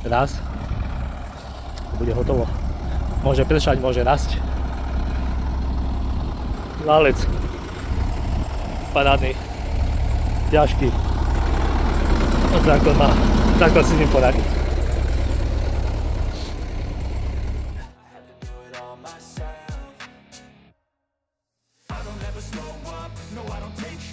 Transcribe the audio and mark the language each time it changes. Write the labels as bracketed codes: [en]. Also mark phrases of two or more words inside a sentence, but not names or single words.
[sk] Raz. bude hotovo. Môže pršať, môže rásť. Válec. Parádny. Ťažký. Traktor si s ním poradí. [en] I don't ever slow up, no I don't take